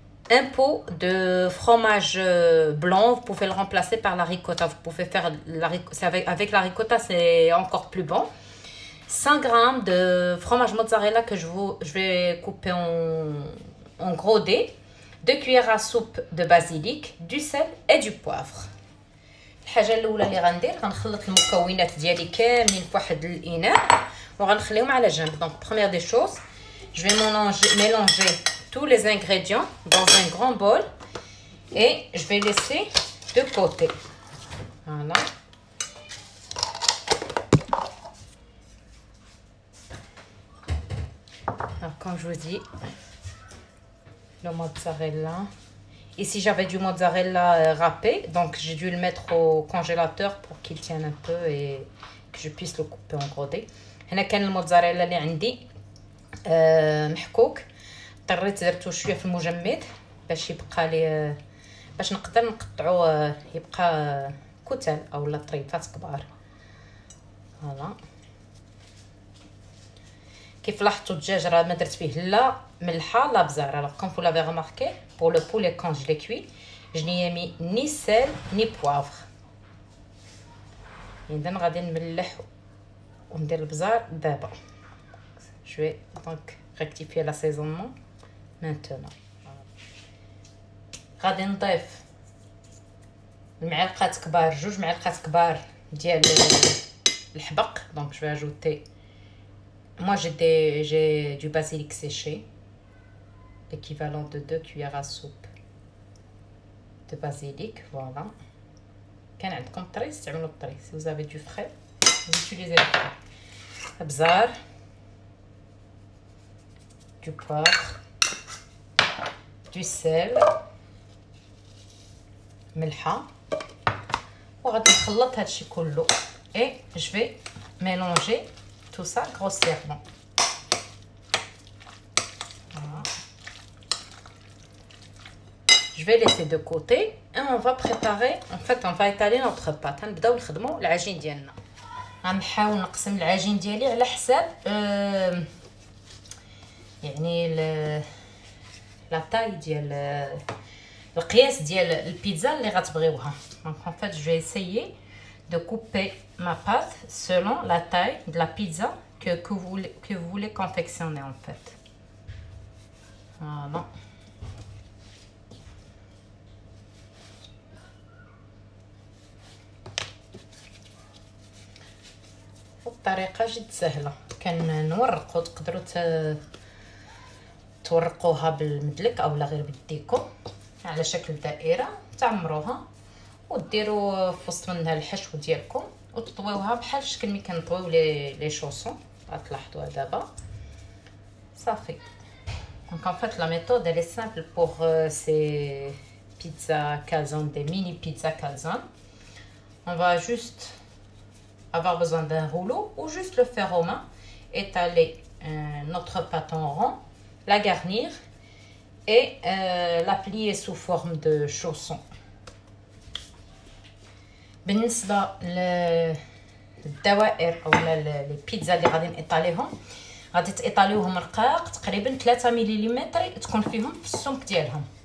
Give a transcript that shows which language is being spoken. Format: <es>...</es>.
<fr>Un pot de fromage blanc, vous pouvez le remplacer par la ricotta. Vous pouvez faire avec la ricotta, c'est encore plus bon. 5 grammes de fromage mozzarella que je vais couper en gros dés. 2 cuillères à soupe de basilic, du sel et du poivre.</fr> <ar>الحاجه الاولى اللي غندير غنخلط المكونات ديالي كاملين في واحد الاناء وغنخليهم على جنب.</ar> <fr>Donc première des choses, je vais mélanger tous les ingrédients dans un grand bol et je vais laisser de côté. Voilà. Alors comme je vous dis, le mozzarella. Ici j'avais du mozzarella râpé, donc j'ai dû le mettre au congélateur pour qu'il tienne un peu et que je puisse le couper en gros dés.</fr> <ar>هنا كان الموتزاريلا اللي عندي محكوك، اضطريت درتو شويه في المجمد باش يبقى لي باش نقدر نقطعو يبقى كتل اولا طريفات كبار. فوالا كيف لاحظتوا الدجاج راه ما درت فيه لا ملحه لا بزار.</ar> <fr>alors comme vous l'avez remarqué, pour le poulet quand je l'ai cuit, je n'y ai mis ni sel ni poivre.</fr> <ar>اذا غادي نملح وندير البزار دابا.</ar> <fr>je vais donc rectifier l'assaisonnement maintenant.</fr> <ar>غادي نضيف المعلقات كبار، 2 معلقات كبار ديال الحبق.</ar> <fr>donc je vais ajouter, moi j'ai du basilic séché, l'équivalent de 2 cuillères à soupe de basilic. voilà.</fr> <ar>كان عندكم طري استعملوا الطري.</ar> <fr>si vous avez du frais, vous utilisez le frais. بزار، du poivre, du sel، ملحه.</fr> <ar>وغادي نخلط هادشي كله</ar> <fr>et je vais mélanger tout ça grossièrement. Voilà. Je vais laisser de côté et on va préparer, en fait on va étaler notre pâte.</fr> <ar>غنبداو نخدموا العجين ديالنا. غنحاول نقسم العجين ديالي على حساب يعني لا تاي ديال القياس ديال البيتزا اللي غتبغيوها.</ar> <fr>Donc en fait je vais essayer de couper ma pâte selon la taille de la pizza que vous voulez confectionner en fait. Voilà.</fr> <ar>طريقه جد سهله كنورقوا. تقدروا تورقوها بالمدلك او لا غير بيديكم على شكل دائره، تعمروها وديروا في وسط منها الحشو ديالكم وتطويوها بحال الشكل ملي كنطويو لي شوسون. غتلاحظوها دابا صافي.</ar> <fr>Donc en fait la méthode elle est simple pour ces pizzas calzone, des mini pizzas calzone. On va juste avoir besoin d'un rouleau ou juste le faire aux mains, étaler notre pâte en rond, la garnir et la plier sous forme de chausson.</fr> <ar>بالنسبه للدوائر او لي بيتزا اللي غادي نطاليهم، غادي تايطاليوهم رقاق تقريبا 3 ملم تكون فيهم في السمك ديالهم.</ar>